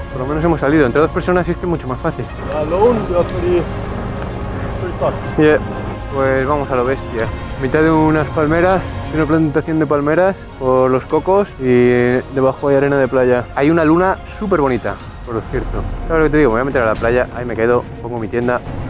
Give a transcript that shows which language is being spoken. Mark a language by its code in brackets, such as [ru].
[es] Por lo menos hemos salido. Entre dos personas es que es mucho más fácil. [en] Alone, we are pretty fucked. [es] Yeah. Pues vamos a lo bestia. Mitad de unas palmeras, una plantación de palmeras por los cocos y debajo hay arena de playa. Hay una luna súper bonita, por lo cierto. ¿Sabes lo que te digo? Me voy a meter a la playa, ahí me quedo, pongo mi tienda.